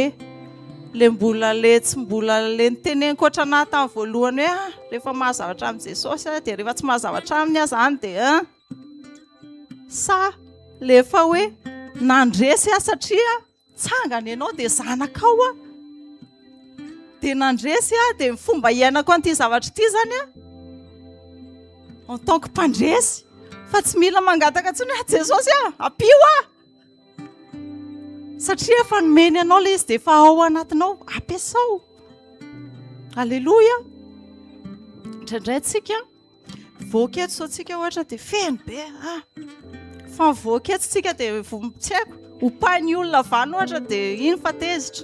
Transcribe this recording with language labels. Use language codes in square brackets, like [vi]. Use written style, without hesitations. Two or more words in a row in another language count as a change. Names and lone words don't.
[mg] Tsy mbola le niteneniko ohatra anahy tamin'ny voalohany hoe rehefa mahazavatra amin'ny Jesosy dia rehefa tsy mahazavatra amin'ny azany dia sa lefa hoe nandresy satria tsangany ianao dia zanakao dia nandresy dia fomba iainako an'ity zavatra ity zany [fr] en tant que [mg] mpandresy fa tsy mila mangataka intsony Jesosy apio satria efa nomeny anao le izy dia efa ao anatinao ampiasao. Alleluia. Indraindray tsika voaketo sao tsika ohatra dia feno be fa voaketo tsika dia tsy haiko hopainy olona vany ohatra dia iny fa tezitra.